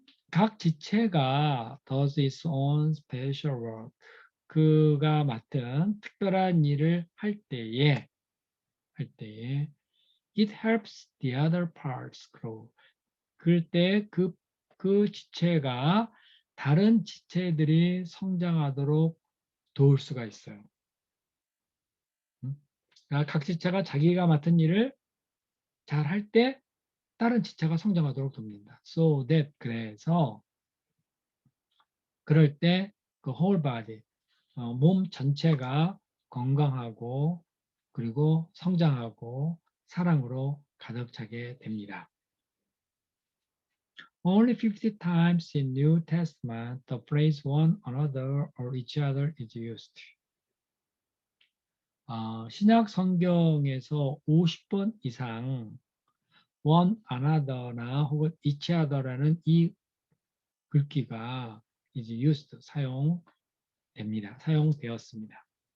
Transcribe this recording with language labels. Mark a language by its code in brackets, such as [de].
[ko] 각 지체가 [en] does its own special work. [ko] 그가 맡은 특별한 일을 할 때에 [en] it helps the other parts grow. [ko] 그럴 때 그 지체가 다른 지체들이 성장하도록 도울 수가 있어요. 그러니까 각 지체가 자기가 맡은 일을 잘 할 때 다른 지체가 성장하도록 돕니다. [en] So that, [ko] 그래서 그럴 때 그 [en] whole body, [ko] 몸 전체가 건강하고 그리고 성장하고 사랑으로 가득 차게 됩니다. [en] Only 50 times in New Testament the phrase one another or each other is used. [ko] 신약 성경에서 50번 이상 one another나 혹은 each other라는 이 글귀가 [en] is used, [ko] 사용되었습니다.